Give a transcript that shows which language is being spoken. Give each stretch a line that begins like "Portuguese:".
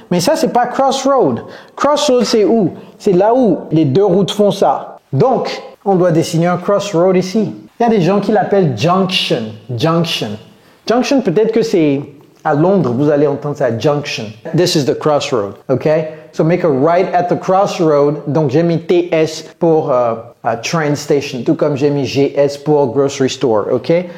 French: Mais ça, c'est pas crossroad. Crossroad, c'est où? C'est là où les deux routes font ça. Donc, on doit dessiner un crossroad ici. Il y a des gens qui l'appellent junction. Junction, peut-être que c'est à Londres, vous allez entendre ça, junction.
English: This is the crossroad, okay? So make a right at the crossroad.
French: Donc, j'ai mis TS pour train station, tout comme j'ai mis GS pour grocery store, ok?